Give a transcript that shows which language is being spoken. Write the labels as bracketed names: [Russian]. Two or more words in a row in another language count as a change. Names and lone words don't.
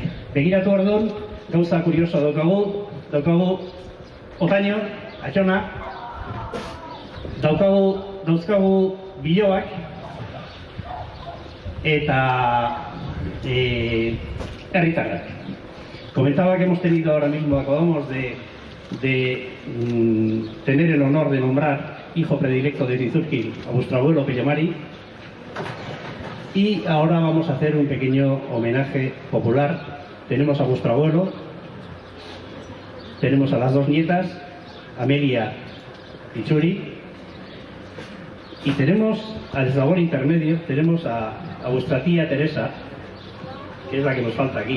[Basque] Begiratu orduan, gauza kurioso daukagu Otaño, Atxona, dauzkagu biloak eta herritarrak. [Spanish] Comentaba que hemos tenido ahora mismo, acabamos de tener el honor de nombrar hijo predilecto de Zizurkil a vuestro abuelo Pello Mari, y ahora vamos a hacer un pequeño homenaje popular. Tenemos a vuestro abuelo, tenemos a las 2 nietas, Amelia y Txuri, y tenemos al eslabón intermedio, tenemos a vuestra tía Teresa, que es la que nos falta aquí.